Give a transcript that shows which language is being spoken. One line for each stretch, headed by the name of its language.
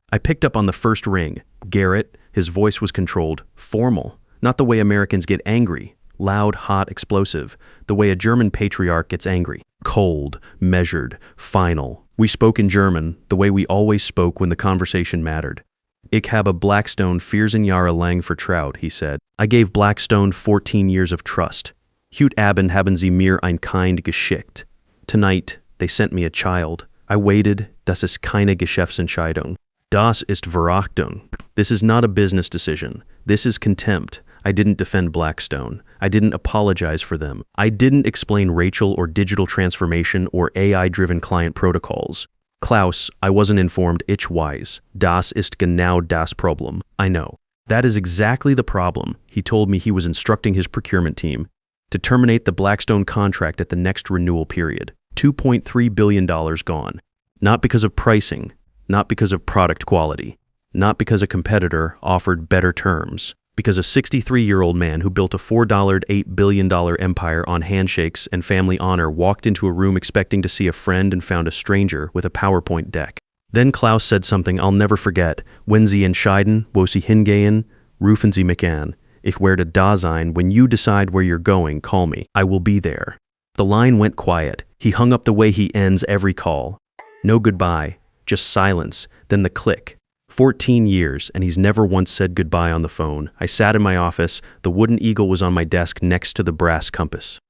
English: I picked up on the first ring. Garrett, his voice was controlled, formal, not the way Americans get angry, loud, hot, explosive, the way a German patriarch gets angry. Cold, measured, final. We spoke in German, the way we always spoke when the conversation mattered.
German: "Ich habe Blackstone 14 Jahre lang vertraut,"
English: he said. I gave Blackstone 14 years of trust.
German: Heute Abend haben sie mir ein Kind geschickt.
English: Tonight, they sent me a child. I waited.
German: Das ist keine Geschäftsentscheidung. Das ist Verachtung.
English: This is not a business decision. This is contempt. I didn't defend Blackstone. I didn't apologize for them. I didn't explain Rachel or digital transformation or AI-driven client protocols. Klaus, I wasn't informed.
German: Ich weiß. Das ist genau das Problem.
English: I know. That is exactly the problem. He told me he was instructing his procurement team to terminate the Blackstone contract at the next renewal period. $2.3 billion gone. Not because of pricing, not because of product quality, not because a competitor offered better terms, because a 63-year-old man who built a $4.8 billion empire on handshakes and family honor walked into a room expecting to see a friend and found a stranger with a PowerPoint deck. Then Klaus said something I'll never forget.
German: "Wenn Sie entscheiden, wo Sie hingehen, rufen Sie mich an. Ich werde da sein.
English: When you decide where you're going, call me. I will be there." The line went quiet. He hung up the way he ends every call. No goodbye, just silence, then the click. 14 years, and he's never once said goodbye on the phone. I sat in my office. The wooden eagle was on my desk next to the brass compass.